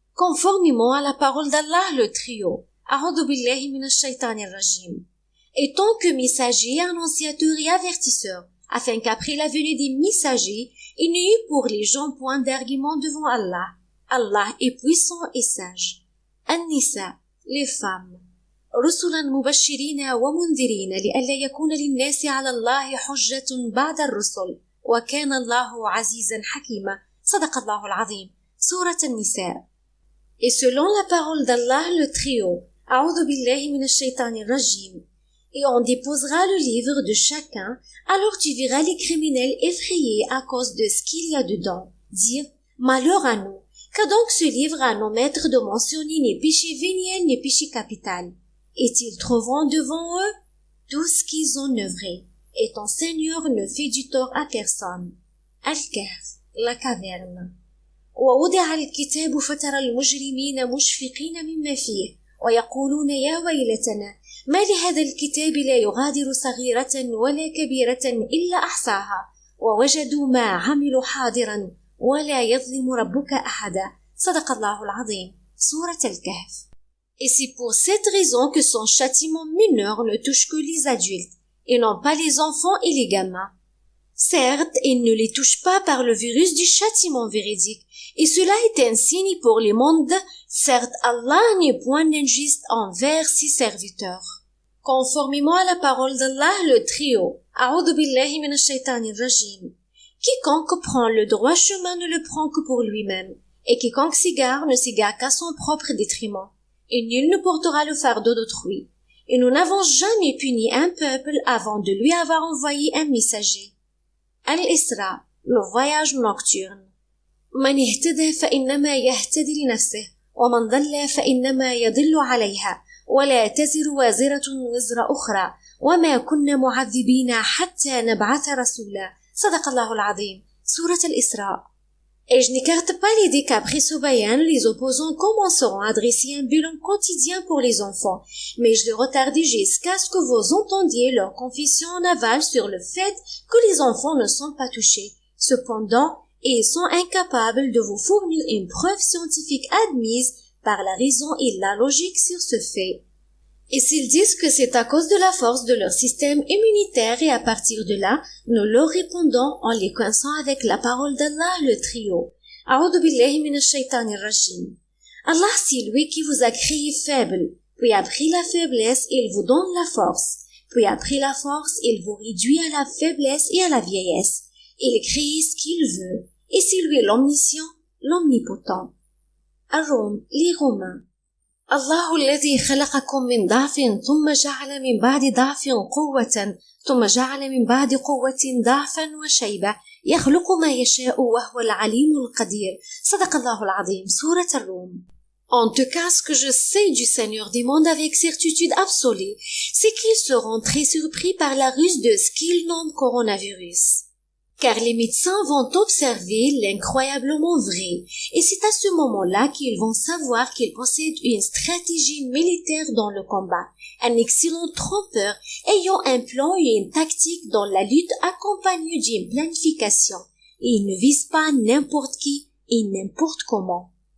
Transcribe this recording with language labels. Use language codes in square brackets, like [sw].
[fr] Conformément à la parole d'Allah, le trio. [ar] A'udhu billahi minash shaitanir rajim. [fr] Et tant que messagers, annonciateurs et avertisseurs, afin qu'après la venue des messagers, il n'y eut pour les gens point d'argument devant Allah. Allah est puissant et sage. An-Nisa, les femmes. [ar] رسلا مبشرين ومنذرين لئلا يكون للناس على الله حجة بعد الرسل وكان الله عزيزا حكيما صدق الله العظيم سورة النساء. [fr] Et selon la parole d'Allah, le trio, [ar] أعوذ بالله من الشيطان الرجيم, [fr] et on déposera le livre de chacun, alors tu verras les criminels effrayés à cause de ce qu'il y a dedans, dire malheur à nous, qu'a donc ce livre à nos maîtres de mentionner ni péché véniel ni péché capital. Et ils trouveront devant eux tout ce qu'ils ont œuvré, et ton Seigneur ne fait du tort à personne. Al-Kahf, la caverne. [ar] ووضع الكتاب فترى المجرمين مشفقين مما فيه ويقولون يا ويلتنا ما لهذا الكتاب لا يغادر صغيرة ولا كبيرة إلا أحصاها ووجدوا ما عملوا حاضرا ولا يظلم ربك أحدا صدق الله العظيم سورة الكهف. [fr] Et c'est pour cette raison que son châtiment mineur ne touche que les adultes, et non pas les enfants et les gamins. Certes, il ne les touche pas par le virus du châtiment véridique, et cela est un signe pour les mondes. Certes, Allah n'est point injuste envers ses serviteurs. Conformément à la parole d'Allah, le trio, [ar] A'udhu billahi minash shaitanir rajim. [fr] Quiconque prend le droit chemin ne le prend que pour lui-même, et quiconque s'égare ne s'égare qu'à son propre détriment. Et nul ne portera le fardeau d'autrui. Et nous n'avons jamais puni un peuple avant de lui avoir envoyé un messager. Al-Isra, le voyage nocturne. [ar] من اهتدى فإنما يهتدي لنفسه ومن ضل فإنما يضل عليها ولا تزر وازرة وزر أخرى وما كنا معذبين حتى نبعث رسولا صدق الله العظيم سورة الإسراء. [fr] Et je n'écarte pas l'idée qu'après ce bayan, les opposants commenceront à dresser un bilan quotidien pour les enfants, mais je le retardais jusqu'à ce que vous entendiez leur confession en aval sur le fait que les enfants ne sont pas touchés. Cependant, ils sont incapables de vous fournir une preuve scientifique admise par la raison et la logique sur ce fait. Et s'ils disent que c'est à cause de la force de leur système immunitaire et à partir de là, nous leur répondons en les coinçant avec la parole d'Allah, le trio. [ar] A'udhu billahi minash shaitanir rajim. [fr] Allah, c'est lui qui vous a créé faible, puis après la faiblesse, il vous donne la force, puis après la force, il vous réduit à la faiblesse et à la vieillesse. Il crée ce qu'il veut, et c'est lui l'omniscient, l'omnipotent. Ar-Rum, les Romains. [ar] الله الذي خلقكم من ضعف ثم جعل من بعد ضعف قوة ثم جعل من بعد قوة ضعفا وشيبة يخلق ما يشاء وهو العليم القدير صدق الله العظيم سورة الروم. [fr] En tout cas, ce que je sais du Seigneur des mondes avec certitude absolue, c'est qu'ils seront très surpris par la ruse de ce qu'ils nomment coronavirus. Car les médecins vont observer l'incroyablement vrai, et c'est à ce moment-là qu'ils vont savoir qu'ils possèdent une stratégie militaire dans le combat, un excellent trompeur ayant un plan et une tactique dans la lutte accompagnée d'une planification, et ils ne visent pas n'importe qui et n'importe comment.